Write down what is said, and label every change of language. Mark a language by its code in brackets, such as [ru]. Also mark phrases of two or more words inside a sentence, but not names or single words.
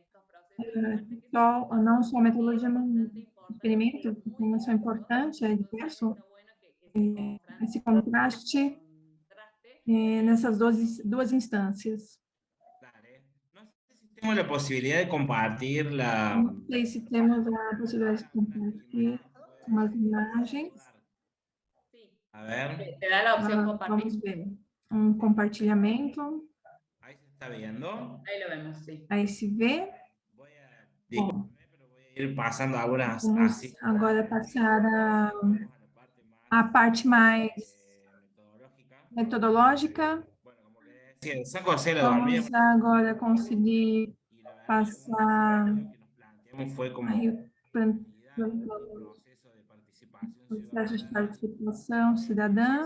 [pt] não só a metodologia, mas o experimento, que tem uma ação importante, é diverso, esse contraste nessas duas instâncias. [es] Tenemos la posibilidad de compartir la... [pt] Não sei se temos a possibilidade de compartilhar umas imagens. [es] A ver. Te da la opción compartir. [pt] Vamos ver. Um compartilhamento. [es] Ahí se está viendo. Ahí lo vemos, sí. [pt] Aí se vê. [es] Voy a ir pasando algunas Vamos así. [pt] agora passar a parte mais metodológica. Vamos agora conseguir passar aí o processo de participação cidadã.